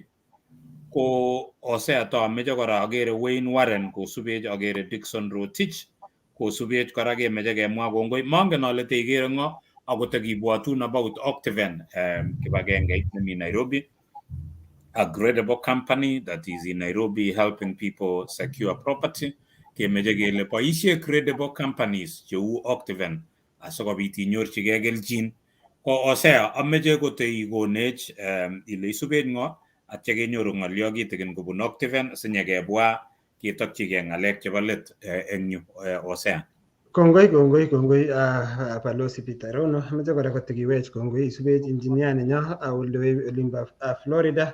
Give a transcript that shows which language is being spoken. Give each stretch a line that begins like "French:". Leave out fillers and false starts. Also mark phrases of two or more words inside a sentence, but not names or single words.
Kalenjin: Ko osea to mejo kora agere Wayne Warren ko subej agere Dixon Rotich ko subej kora ge mejo ge mwa gongoi mange no lete igere ngo agotagi buatun about Octaven kibagenge in Nairobi,
English: a credible company that is in Nairobi helping people secure property.
Kalenjin: Kemejegele po ishe
English: credible companies
Kalenjin: cheu Octaven asokobit inyorchigei keljin ko osea ameche kote igonech ile isubet ngo atya kenyoru ng'olyo kitikin kobun Octaven sinyekebwa ketokchigei ng'alek chebo let eng yu Hosea. Kongoi Balozi Peter Rono, amache kora kotikiwech kongoi isubech engineer nenyo olimbo Florida.